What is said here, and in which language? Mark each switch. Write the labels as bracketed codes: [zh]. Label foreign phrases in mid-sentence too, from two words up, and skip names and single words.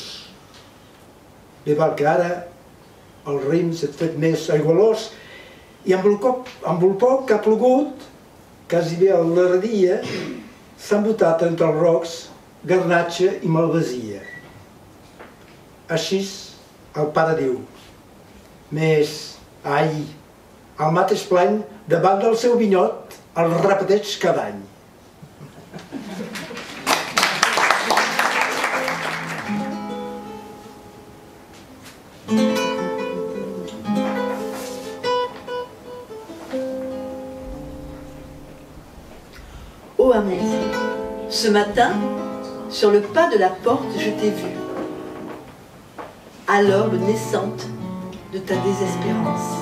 [ca] Bé val que ara el rim s'ha fet més aigualós i amb el poc que ha plogut, quasi bé a l'herdia, s'han botat entre els rocs garnatxa i malvasia. Així el pare diu, més, ai, el mateix plany davant del seu vinyot el repeteix cada any. [fr] Ô amour, ce matin, sur le pas de la porte, je t'ai vu, à l'aube naissante de ta désespérance.